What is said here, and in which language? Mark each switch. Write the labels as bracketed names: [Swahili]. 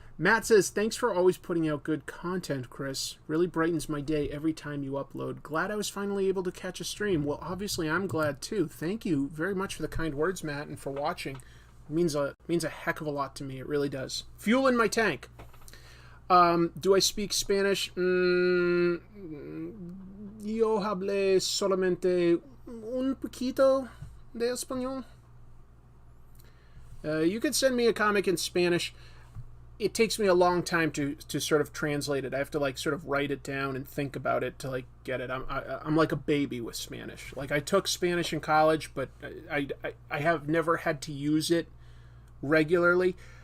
[English] Matt says, thanks for always putting out good content, Chris. Really brightens my day every time you upload. Glad I was finally able to catch a stream. Well, obviously, I'm glad, too. Thank you very much for the kind words, Matt, and for watching. It means a heck of a lot to me. It really does. Fuel in my tank. Do I speak Spanish? [Spanish] Yo hablé solamente un poquito de español. [English] You could send me a comic in Spanish. It takes me a long time to sort of translate it. I have to sort of write it down and think about it to get it. I'm like a baby with Spanish. I took Spanish in college, but I have never had to use it regularly.